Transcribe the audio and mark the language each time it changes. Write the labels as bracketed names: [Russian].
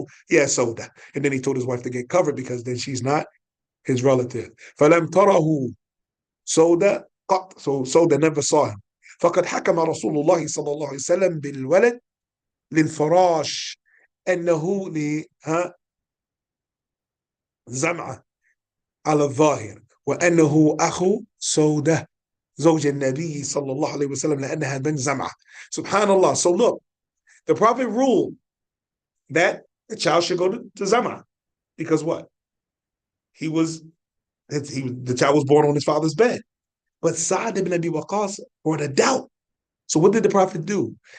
[English] And then he told his wife to get covered because then she's not his relative. [Arabic] فَلَمْ تَرَهُ سَوْدَ قط. [English] So Sauda never saw him. [Arabic] فَقَدْ حَكَمَ رَسُولُ اللَّهِ صَلَّى اللَّهُ عَلَيْهِ وسلم بِالْوَلَدِ لِلْفَرَاشِ أنه زمعة على الظاهر وأنه أخو سودة زوج النبي صلى الله عليه وسلم لأنها بنت زمعة. Subhanallah. [English] So look, the Prophet ruled that the child should go to Zam'ah because what? The child was born on his father's bed. But Sa'd ibn Abi Waqqas brought a doubt. So what did the Prophet do?